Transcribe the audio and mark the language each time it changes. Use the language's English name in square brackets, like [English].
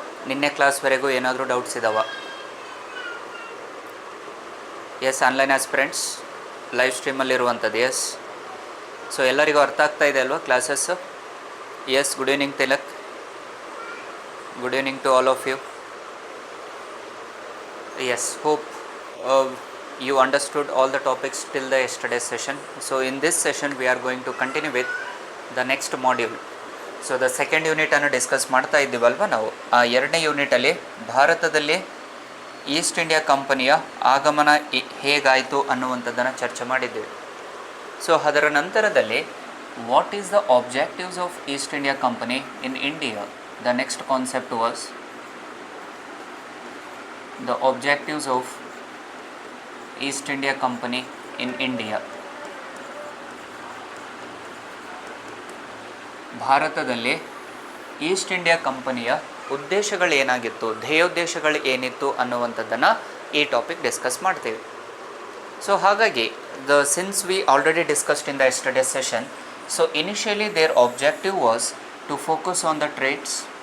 [Kannada] ನಿನ್ನೆ ಕ್ಲಾಸ್ವರೆಗೂ ಏನಾದರೂ doubts ಇದ್ದಾವ? S, online aspirants live ಸ್ಟ್ರೀಮಲ್ಲಿರುವಂಥದ್ದು. S, so ಎಲ್ಲರಿಗೂ ಅರ್ಥ ಆಗ್ತಾ ಇದೆ ಅಲ್ವಾ classes? [English] Yes, good evening Tilak. Good evening to all of you. Yes, hope you understood all the topics till the yesterday's session. So in this session we are going to continue with the next module. So the second unit [Kannada] ಅನ್ನು discuss ಮಾಡ್ತಾ ಇದ್ದೀವಲ್ವ ನಾವು. ಆ ಎರಡನೇ ಯೂನಿಟಲ್ಲಿ ಭಾರತದಲ್ಲಿ East India ಕಂಪನಿಯ ಆಗಮನ ಹೇಗಾಯಿತು ಅನ್ನುವಂಥದ್ದನ್ನು ಚರ್ಚೆ ಮಾಡಿದ್ದೀವಿ. [English] so [Kannada] ಅದರ ನಂತರದಲ್ಲಿ [English] What is the objectives of East India Company in India. The next concept was the objectives of East India Company in India. [Kannada] ಭಾರತದಲ್ಲಿ ಈಸ್ಟ್ ಇಂಡಿಯಾ ಕಂಪನಿಯ ಉದ್ದೇಶಗಳು ಏನಾಗಿತ್ತು, ಧ್ಯೇಯೋದ್ದೇಶಗಳು ಏನಿತ್ತು ಅನ್ನುವಂಥದ್ದನ್ನು ಈ ಟಾಪಿಕ್ ಡಿಸ್ಕಸ್ ಮಾಡ್ತೀವಿ. [English] So ಹಾಗಾಗಿ since we already discussed in the yesterday session, so initially their objective was to focus on the trades.